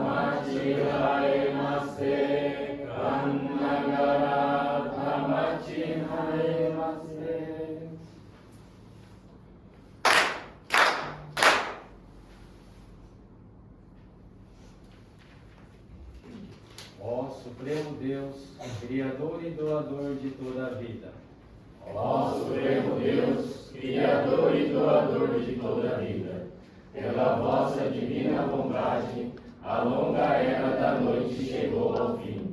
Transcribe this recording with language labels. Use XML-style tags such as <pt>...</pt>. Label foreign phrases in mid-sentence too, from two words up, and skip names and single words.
<ja>まちはえませあんながらたまちはえませ</ja> <pt>Ó Supremo Deus, Criador e Doador de toda a vida. Ó Supremo Deus, Criador e Doador de toda a vida, pela vossa divina vontade, a longa era da noite chegou ao fim.</pt>